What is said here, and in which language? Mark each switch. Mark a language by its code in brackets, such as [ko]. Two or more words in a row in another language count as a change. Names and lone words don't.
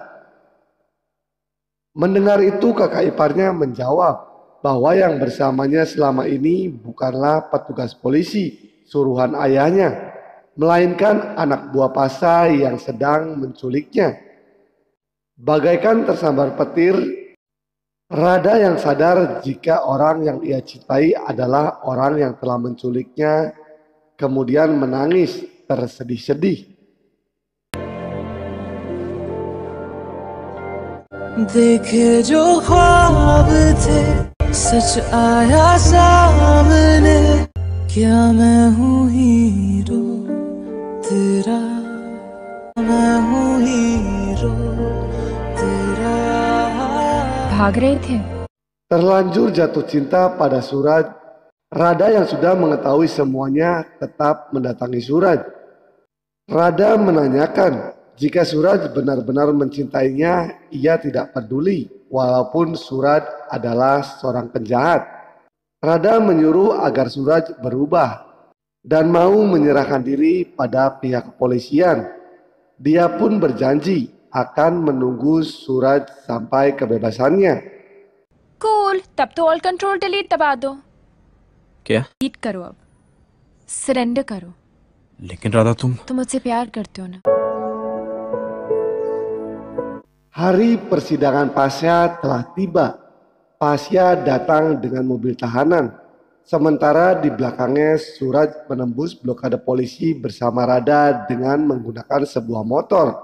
[id] Mendengar itu kakak iparnya menjawab bahwa yang bersamanya selama ini bukanlah petugas polisi suruhan ayahnya, melainkan anak buah Pasha yang sedang menculiknya. Bagaikan tersambar petir, Radha yang sadar jika orang yang ia cintai adalah orang yang telah menculiknya, kemudian menangis tersedih-sedih. [hi] देखे जो ख्वाब थे सच आया सामने क्या मैं हूँ हीरो तेरा मैं हूँ हीरो तेरा भाग रहे थे? [id] Terlanjur jatuh cinta pada Suraj, Radha yang sudah mengetahui semuanya tetap mendatangi Suraj. Radha menanyakan jika Suraj benar-benar mencintainya, ia tidak peduli walaupun Suraj adalah seorang penjahat. Radha menyuruh agar Suraj berubah dan mau menyerahkan diri pada pihak kepolisian. Dia pun berjanji akan menunggu Suraj sampai kebebasannya. [hi] कूल, तब तो [en] all control delete [hi] दबा दो। क्या? डिलीट करो अब, सरेंडर करो। लेकिन राधा तुम मुझसे प्यार करते हो ना? [id] Hari persidangan Pasha telah tiba. Pasha datang dengan mobil tahanan. Sementara di belakangnya Suraj menembus blokade polisi bersama Radha dengan menggunakan sebuah motor.